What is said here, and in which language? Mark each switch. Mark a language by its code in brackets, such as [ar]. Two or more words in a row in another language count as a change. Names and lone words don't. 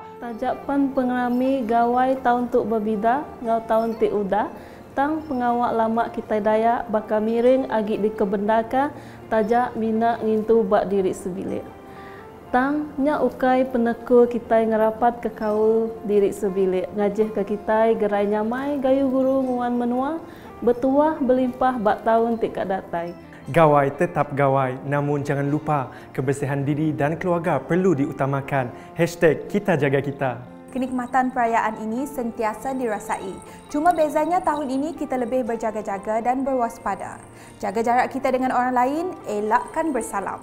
[iba] Tajapan pengrami gawai tahun tuk berbida, ngau tahun ti udah, tang pengawak lama kita Dayak bakal miring agi di kebendaka, tajak mina ngintu bak diri sebilik. Tang nya ukai peneku kita ngerapat ke kaul diri sebilik, ngajih ke kita gerai nyamai gayu guru nguan menua, bertuah berlimpah bak tahun ti kak datai. [ms] Gawai tetap gawai, namun jangan lupa kebersihan diri dan keluarga perlu diutamakan. #kita jaga kita. Kenikmatan perayaan ini sentiasa dirasai. Cuma bezanya tahun ini kita lebih berjaga-jaga dan berwaspada. Jaga jarak kita dengan orang lain, elakkan bersalam.